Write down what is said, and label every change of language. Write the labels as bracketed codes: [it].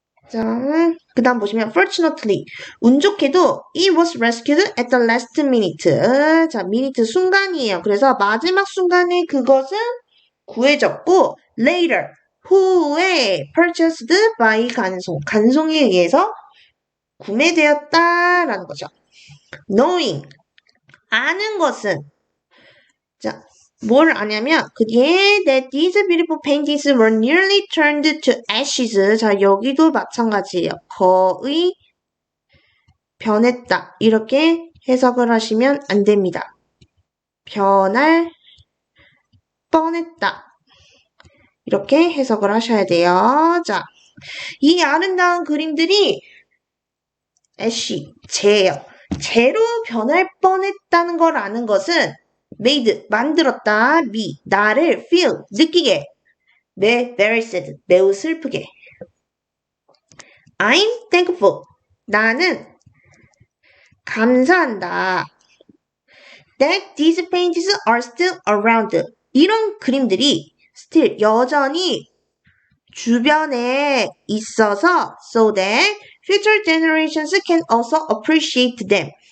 [ko] 자, 그 다음 보시면 [en] fortunately [ko] 운 좋게도 [en] it was rescued at the last minute. [ko] 자, minute 순간이에요. 그래서 마지막 순간에 그것은 구해졌고 later 후에 [en] purchased by [ko] 간송에 의해서 구매되었다라는 거죠. [en] knowing [ko] 아는 것은 자, 뭘 아냐면 그 뒤에 [en] that these beautiful paintings were nearly turned to ashes. [ko] 자, 여기도 마찬가지예요. 거의 변했다. 이렇게 해석을 하시면 안 됩니다. 변할 뻔했다. 이렇게 해석을 하셔야 돼요. 자, 이 아름다운 그림들이 재예요. 재로 변할 뻔했다는 걸 아는 것은 made, 만들었다. me, 나를 feel, 느끼게. [en] very sad, [ko] 매우 슬프게. [en] I'm thankful, [ko] 나는 감사한다. [en] that these paintings are still around. [ko] 이런 그림들이 [en] still, [ko] 여전히 주변에 있어서 [en] so that future generations can also appreciate them.